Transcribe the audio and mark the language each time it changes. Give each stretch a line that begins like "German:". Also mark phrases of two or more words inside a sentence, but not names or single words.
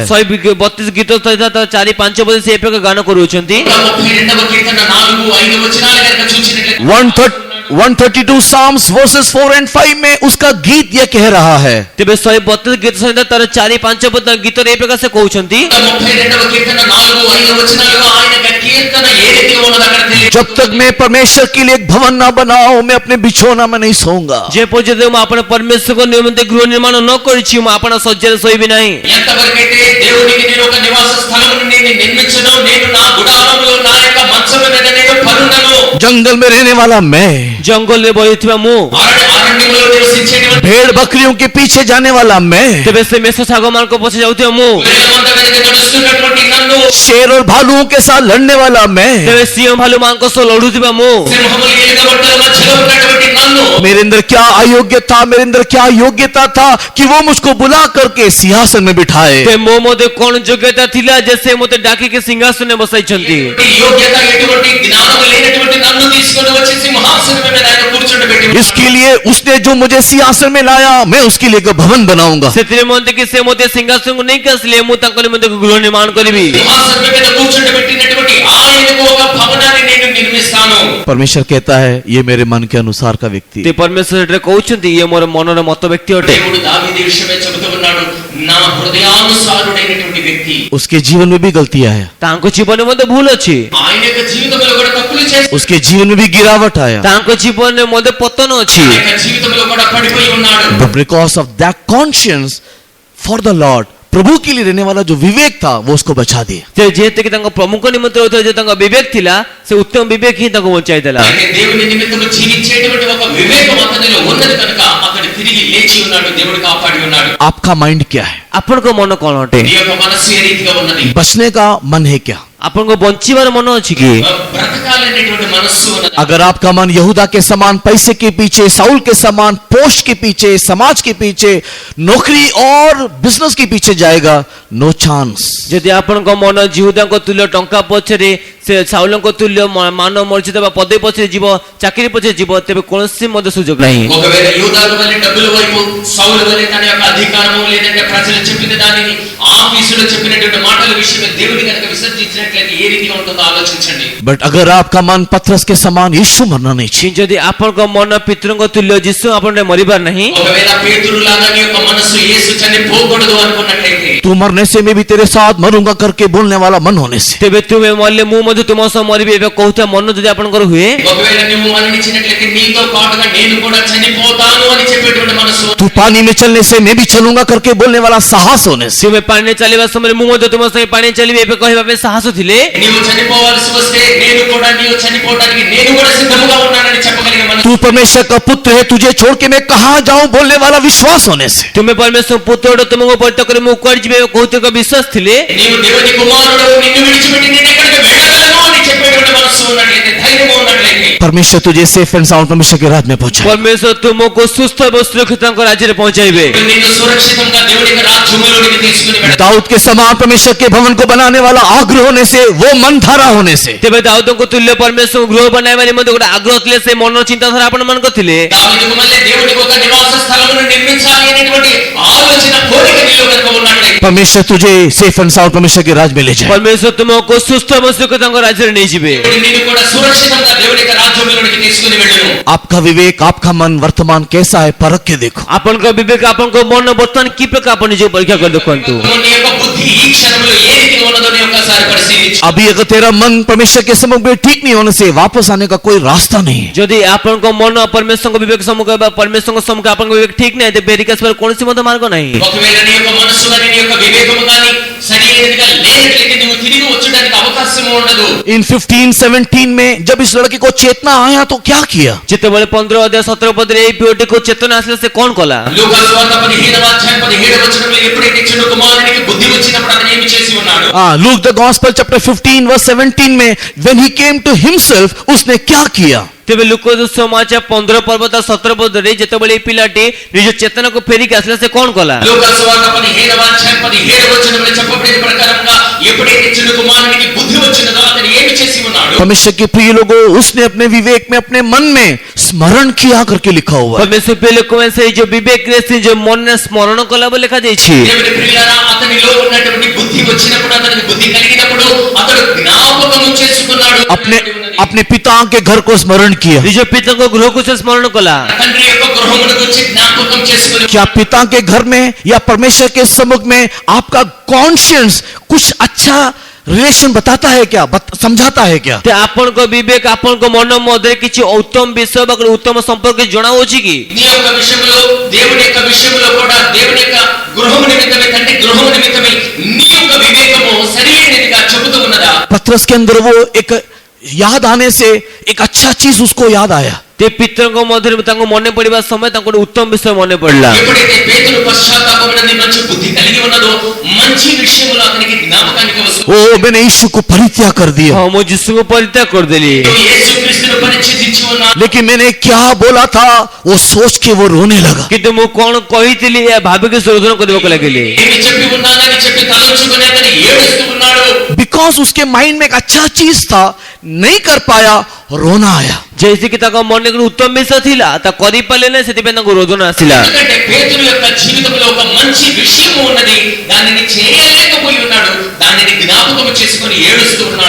Odia: 132 ଗୀତ ସହିତ 4-5 ପଦ ସେ ପ୍ରକାର ଗାନ କରୁଛନ୍ତି।
Telugu: 132వ కీర్తన 4-5 వచనాలు కనుక చూసినట్లయితే
Hindi: 132
English: Psalms verses 4 and 5
Hindi: में उसका गीत यह कह रहा है,
Odia: ତେବେ 132 ଗୀତ ସଂହିତା ତାର 4-5 ପଦ ଗୀତରେ ଏ ପ୍ରକାର ସେ କହୁଛନ୍ତି,
Telugu: 32వ కీర్తన 4-5 వచనాలు ఆయన యొక్క కీర్తన ఏ రీతిగా ఉన్నదో అక్కడ తెలియదు.
Hindi: जब तक मैं परमेश्वर के लिए एक भवन ना बनाऊं मैं अपने बिछौना में नहीं सोऊंगा।
Odia: ଯେ ପର୍ଯ୍ୟନ୍ତ ମୁଁ ଆପଣ ପରମେଶ୍ୱରଙ୍କ ନିମିତ୍ତ ଗୃହ ନିର୍ମାଣ ନ କରିଛି ମୁଁ ଆପଣ ଶଯ୍ୟାରେ ଶୋଇବି ନାହିଁ।
Telugu: ఎంతవరకైతే దేవునికి నేను ఒక నివాస స్థలమును నేను నిర్మించను, నేను నా గుడారంలో నా యొక్క మంచం మీద నేను పరుండను.
Hindi: जंगल में रहने वाला मैं,
Odia: ଜଙ୍ଗଲରେ ବହିଥିବା ମୁଁ,
Telugu: అరణ్యములో నివసించేటువంటి
Hindi: भेड़ बकरियों के पीछे जाने वाला मैं,
Odia: ତେବେ ସେ ମେଷ ଶାଗମାନଙ୍କ ପଛେ ଯାଉଥିବା ମୁଁ,
Telugu: గొర్రెల మంద వెనుక నడుస్తున్నటువంటి నన్ను,
Hindi: शेर और भालुओं के साथ लड़ने वाला मैं,
Odia: ତେବେ ସିଂହ ଭାଲୁ ମାନଙ୍କ ସହ ଲଢୁଥିବା ମୁଁ,
Telugu: సింహములు ఎలుగుబంటుల మధ్యలో ఉన్నటువంటి నన్ను,
Hindi: मेरे अंदर क्या अयोग्य था, मेरे अंदर क्या योग्यता था कि वो मुझको बुला करके सिंहासन में बिठाए।
Odia: ते ମୋ ମଧ୍ୟରେ କଣ ଯୋଗ୍ୟତା ଥିଲା ଯେ ସେ ମୋତେ ଡାକିକି ସିଂହାସନରେ ବସାଇଛନ୍ତି।
Telugu: ఎటువంటి యోగ్యత, ఎటువంటి జ్ఞానం లేనటువంటి నన్ను తీసుకొని వచ్చి సింహాసనం మీద ఆయన కూర్చోబెట్టి
Hindi: इसके लिए उसने जो मुझे सिंहासन में लाया मैं उसके लिए एक भवन बनाऊंगा।
Odia: ସେଥିରେ ମୋତେ କି ସେ ମୋତେ ସିଂହାସନକୁ ନେଇକି ଆସିଲେ ମୁଁ ତାଙ୍କ ନିମନ୍ତେ ଗୃହ ନିର୍ମାଣ କରିବି।
Telugu: సింహాసనం మీద కూర్చోబెట్టినటువంటి ఆయనకు ఒక భవనాన్ని నేను నిర్మిస్తాను.
Hindi: परमेश्वर कहता है ये मेरे मन के अनुसार का व्यक्ति
Odia: ତେ ପରମେଶ୍ୱର ଏଠାରେ କହୁଛନ୍ତି ଇଏ ମୋର ମନର ମତ ବ୍ୟକ୍ତି ଅଟେ।
Telugu: దేవుడు దావీదు విషయమే చెబుతూ ఉన్నాడు, నా హృదయానుసారుడైనటువంటి వ్యక్తి.
Hindi: उसके जीवन में भी गलतियां है,
Odia: ତାଙ୍କ ଜୀବନରେ ମଧ୍ୟ ଭୁଲ ଅଛି,
Telugu: ఆయన యొక్క జీవితంలో కూడా తప్పులు చేసి
Hindi: उसके जीवन में भी गिरावट आया,
Odia: ତାଙ୍କ ଜୀବନରେ ମଧ୍ୟ ପତନ ଅଛି।
Telugu: ఆయన యొక్క జీవితంలో కూడా పడిపోయి ఉన్నాడు.
English: but because of that conscience for the Lord,
Hindi: प्रभु के लिए रहने वाला जो विवेक था वो उसको बचा दिया।
Odia: ସେ ଯେହେତୁ କି ତାଙ୍କ ପ୍ରମୁଖ ନିମନ୍ତେ ହେଉଥିବା ଯେ ତାଙ୍କ ବିବେକ ଥିଲା, ସେ ଉତ୍ତମ ବିବେକ ହିଁ ତାଙ୍କୁ ବଞ୍ଚାଇ ଦେଲା।
Telugu: ఆయన దేవుని నిమిత్తము జీవించేటువంటి ఒక వివేకం అతనిలో ఉన్నది కనుక అతడు తిరిగి లేచి ఉన్నాడు, దేవుడు కాపాడి ఉన్నాడు.
Hindi: आपका माइंड क्या है?
Odia: ଆପଣଙ୍କ ମନ କଣ ଅଟେ?
Telugu: నీ యొక్క మనస్సు ఏ రీతిగా ఉన్నది?
Hindi: बचने का मन है क्या?
Odia: ଆପଣଙ୍କ ବଞ୍ଚିବାର ମନ ଅଛି କି?
Telugu: బ్రతక వెతకాలనేటువంటి మనస్సు ఉన్నది.
Hindi: अगर आपका मन यहूदा के समान पैसे के पीछे, साउल के समान पोस्ट के पीछे, समाज के पीछे, नौकरी और बिजनेस के पीछे जाएगा,
English: no chance.
Odia: ଯଦି ଆପଣଙ୍କ ମନ ଜିହୁଦାଙ୍କ ତୁଲ୍ୟ ଟଙ୍କା ପଛରେ, ସେ ସାଉଲଙ୍କ ତୁଲ୍ୟ ମାନ ମର୍ଯାଦା ବା ପଦବୀ ପଛରେ ଯିବ, ଚାକିରି ପଛରେ ଯିବ, ତେବେ କୌଣସି ମଧ୍ୟ ସୁଯୋଗ ନାହିଁ।
Telugu: ఒకవేళ యూదాకు వల్లే డబ్బుల వైపు, సౌలు వల్లే తన యొక్క అధికారము లేదంటే ప్రజలు చెప్పిన దానిని, ఆఫీసులో చెప్పినటువంటి మాటల విషయమే దేవుని కనుక విసర్జించినట్లయితే ఏ రీతిగా ఉంటుందో ఆలోచించండి.
Hindi: बट अगर आपका मन पतरस के समान यीशु मरना नहीं चाहिए।
Odia: ଯଦି ଆପଣଙ୍କ ମନ ପିତୃଙ୍କ ତୁଲ୍ୟ ଯୀଶୁ ଆପଣଙ୍କ ମରିବାର ନାହିଁ,
Telugu: ఒకవేళ పేతురు లాగా నీ యొక్క మనస్సు యేసు చనిపోకూడదు అనుకున్నట్లయితే,
Hindi: तू मरने से मैं भी तेरे साथ मरूंगा करके बोलने वाला मन होने से,
Odia: ତେବେ ତୁମେ ମରିଲେ ମୁଁ ମଧ୍ୟ ତୁମ ସହ ମରିବି ଏବେ କହୁଥିବା ମନ ଯଦି ଆପଣଙ୍କର ହୁଏ,
Telugu: ఒకవేళ నువ్వు మరణించినట్లయితే నీతో పాటుగా నేను కూడా చనిపోతాను అని చెప్పేటువంటి మనస్సు,
Hindi: तू पानी में चलने से मैं भी चलूंगा करके बोलने वाला साहस होने से,
Odia: ତୁମେ ପାଣିରେ ଚାଲିବା ସମୟରେ ମୁଁ ମଧ୍ୟ ତୁମ ସହ ପାଣି ଚାଲିବି ଏବେ କହିବା ପାଇଁ ସାହସ ଥିଲେ,
Telugu: నీవు చనిపోవాల్సి వస్తే నేను కూడా నీవు చనిపోవడానికి నేను కూడా సిద్ధముగా ఉన్నానని చెప్పగలిగే మనస్సు,
Hindi: तू परमेश्वर का पुत्र है, तुझे छोड़ के मैं कहां जाऊं बोलने वाला विश्वास होने से,
Odia: ତୁମେ ପରମେଶ୍ୱର ପୁତ୍ର ତୁମକୁ ପରିତ୍ୟାଗ କରି ମୁଁ କୁଆଡେ ଯିବି କହୁଥିବା ବିଶ୍ୱାସ ଥିଲେ,
Telugu: నీవు దేవుని కుమారుడు, నిన్ను విడిచిపెట్టి నేను ఎక్కడికి వెళ్ళగలను అని చెప్పేటువంటి మనస్సు ఉన్నట్లయితే, ధైర్యం ఉన్నట్లయితే,
Hindi: परमेश्वर तुझे
English: safe and sound
Hindi: परमेश्वर के राज में पहुंचाए।
Odia: ପରମେଶ୍ୱର ତୁମକୁ ସୁସ୍ଥ ଏବଂ ସୁରକ୍ଷିତ ତାଙ୍କ ରାଜ୍ୟରେ ପହଞ୍ଚାଇବେ।
Telugu: నిన్ను సురక్షితంగా దేవుని యొక్క రాజ్యములోనికి తీసుకుని వెళ్తాడు.
Hindi: दाऊद के समान परमेश्वर के भवन को बनाने वाला आग्रह होने से, वो मन धारा होने से,
Odia: ତେବେ ଦାଉଦଙ୍କ ତୁଲ୍ୟ ପରମେଶ୍ୱର ଗୃହ ବନାଇବା ନିମନ୍ତେ ଗୋଟେ ଆଗ୍ରହ ଥିଲେ, ସେ ମନର ଚିନ୍ତାଧାରା ଆପଣମାନଙ୍କ ଥିଲେ।
Telugu: దావీదుకు మళ్ళీ దేవునికి ఒక నివాస స్థలమును నిర్మించాలి అనేటువంటి ఆలోచన, కోరిక నీలో కనుక ఉన్నట్లయితే,
Hindi: परमेश्वर तुझे
English: safe and sound
Hindi: परमेश्वर के राज में ले जाए।
Odia: ପରମେଶ୍ୱର ତୁମକୁ ସୁସ୍ଥ ଏବଂ ସୁରକ୍ଷିତ ତାଙ୍କ ରାଜ୍ୟରେ ନେଇଯିବେ।
Telugu: దేవుడు నిన్ను కూడా సురక్షితంగా దేవుని యొక్క రాజ్యములోనికి తీసుకుని వెళ్ళును.
Hindi: आपका विवेक, आपका मन वर्तमान कैसा है परख के देखो।
Odia: ଆପଣଙ୍କ ବିବେକ, ଆପଣଙ୍କ ମନ ବର୍ତ୍ତମାନ କି ପ୍ରକାର ଆପଣ ନିଜକୁ ପରୀକ୍ଷା କରି ଦେଖନ୍ତୁ।
Telugu: నీ యొక్క బుద్ధి ఈ క్షణంలో ఏ రీతిగా ఉన్నదో నీ ఒక్కసారి పరిశీలించు.
Hindi: अभी अगर तेरा मन परमेश्वर के सम्मुख में ठीक नहीं होने से वापस आने का कोई रास्ता नहीं है।
Odia: ଯଦି ଆପଣଙ୍କ ମନ ପରମେଶ୍ୱରଙ୍କ ବିବେକ ସମ୍ମୁଖ ବା ପରମେଶ୍ୱରଙ୍କ ସମ୍ମୁଖ ଆପଣଙ୍କ ବିବେକ ଠିକ ନାହିଁ, ତେବେ ଫେରିକି ଆସିବାର କୌଣସି ମଧ୍ୟ ମାର୍ଗ ନାହିଁ।
Telugu: ఒకవేళ నీ యొక్క మనస్సు కానీ నీ యొక్క వివేకము కానీ సరైనదిగా లేనట్లయితే నువ్వు తిరిగి వచ్చడానికి అవకాశం ఉండదు.
Hindi: इन 15-17 में जब इस लड़के को चेतना आया तो क्या किया?
Odia: ଯେତେବେଳେ 15 ଅଧ୍ୟାୟ 17 ପଦରେ ଏଇ ପିଓଟିକୁ ଚେତନା ଆସିଲା, ସେ କଣ କଲା?
Telugu: లూకా సువార్త 15వ అధ్యాయం 17వ వచనంలో ఎప్పుడైతే చిన్న కుమారునికి బుద్ధి వచ్చినప్పుడు అతను ఏమి చేసి ఉన్నాడు?
English: Luke the Gospel chapter 15 verse 17 में when he came to himself
Hindi: उसने क्या किया?
Odia: ତେବେ ଲୁକ ସମାଚାର 15 ପର୍ବ 17 ପଦରେ ଯେତେବେଳେ এই ପିଲାଟି ନିଜ ଚେତନାକୁ ଫେରିକି ଆସିଲା, ସେ କଣ କଲା?
Telugu: లూకా సువార్త 15వ అధ్యాయం 17వ వచనంలో చెప్పబడిన ప్రకారంగా ఎప్పుడైతే చిన్న కుమారునికి బుద్ధి వచ్చినదో అతను ఏమి చేసి ఉన్నాడు?
Hindi: परमेश्वर के प्रिय लोगों, उसने अपने विवेक में, अपने मन में स्मरण किया करके लिखा हुआ है।
Odia: ପରମେଶ୍ୱର ପ୍ରିୟ ଲୋକମାନେ ସେଇ ଯୋଉ ବିବେକରେ ସେ ଯୋଉ ମନରେ ସ୍ମରଣ କଲା ବୋଲି ଲେଖାଯାଇଛି।
Telugu: దేవుని ప్రియులారా, అతనిలో ఉన్నటువంటి బుద్ధి వచ్చినప్పుడు, అతనికి బుద్ధి కలిగినప్పుడు అతడు జ్ఞాపకము చేసుకున్నాడు.
Hindi: अपने पिता के घर को स्मरण किया।
Odia: ନିଜ ପିତାଙ୍କ ଗୃହକୁ ସେ ସ୍ମରଣ କଲା।
Telugu: తండ్రి యొక్క గృహమును గురించి జ్ఞాపకం చేసుకుని,
Hindi: क्या पिता के घर में या परमेश्वर के सम्मुख में आपका कॉन्शियंस कुछ अच्छा रिलेशन बताता है क्या, समझाता है क्या?
Odia: ते ଆପଣଙ୍କ ବିବେକ ଆପଣଙ୍କ ମନ ମଧ୍ୟରେ କିଛି ଉତ୍ତମ ବିଷୟ ବା ଉତ୍ତମ ସମ୍ପର୍କ ଜଣାଉଛି କି?
Telugu: నీ యొక్క విషయంలో, దేవుని యొక్క విషయంలో కూడా, దేవుని యొక్క గృహము నిమిత్తమే, తండ్రి గృహము నిమిత్తమే నీ యొక్క వివేకము సరైనదిగా చెబుతూ ఉన్నదా?
Hindi: पतरस के अंदर वो एक याद आने से एक अच्छा चीज उसको याद आया।
Odia: ते ପିତରଙ୍କ ମଧ୍ୟରେ ତାଙ୍କୁ ମନେ ପଡିବା ସମୟ ତାଙ୍କୁ ଗୋଟେ ଉତ୍ତମ ବିଷୟ ମନେ ପଡିଲା।
Telugu: ఎప్పుడైతే పేతురు పశ్చాత్తాపమునందు మంచి బుద్ధి కలిగి ఉన్నదో, మంచి విషయములు అతనికి జ్ఞాపకానికి వస్తుంది.
Hindi: ओ मैंने यीशु को परित्याग कर दिया,
Odia: ହଁ, ମୁଁ ଯୀଶୁଙ୍କୁ ପରିତ୍ୟାଗ କରିଦେଲି,
Telugu: నువ్వు యేసుక్రీస్తును పరిచయించి ఉన్నావు.
Hindi: लेकिन मैंने क्या बोला था वो सोच के वो रोने लगा।
Odia: କିନ୍ତୁ ମୁଁ କଣ କହିଥିଲି ଏହା ଭାବିକି ଶୋଧନ କରିବାକୁ ଲାଗିଲି।
Telugu: ఏమి చెప్పి ఉన్నానని చెప్పి తలంచుకుని అతను ఏడుస్తూ ఉన్నాడు.
Hindi: बिकॉज उसके माइंड में एक अच्छा चीज था, नहीं कर पाया, रोना आया। जैसे कि
Odia: ତାଙ୍କ ମନରେ ଗୋଟେ ଉତ୍ତମ ବିଷୟ ଥିଲା, ତା କରିପାରିଲେ ନାହିଁ, ସେଥିପାଇଁ ତାଙ୍କୁ ରୋଦନ ଆସିଲା।
Telugu: ఎందుకంటే పేతురు యొక్క జీవితంలో ఒక మంచి విషయం ఉన్నది, దానిని చేయలేకపోయి ఉన్నాడు. దానిని జ్ఞాపకం చేసుకుని ఏడుస్తూ ఉన్నాడు.